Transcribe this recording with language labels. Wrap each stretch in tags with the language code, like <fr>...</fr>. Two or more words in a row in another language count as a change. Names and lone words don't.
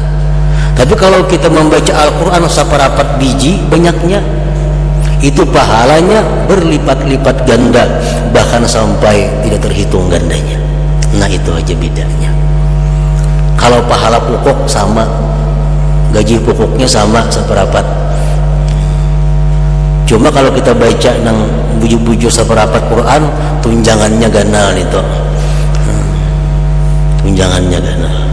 <id>Tapi kalau kita membaca Al-Quran seperempat biji banyaknya, itu pahalanya berlipat-lipat ganda, bahkan sampai tidak terhitung gandanya. Nah, itu aja bedanya. Kalau pahala pokok sama, gaji pokoknya sama seperempat. Cuma kalau kita baca</id> <bjn>nang buju-buju</bjn> <id>seperempat Quran, tunjangannya ganal itu. Tunjangannya ganal.</id>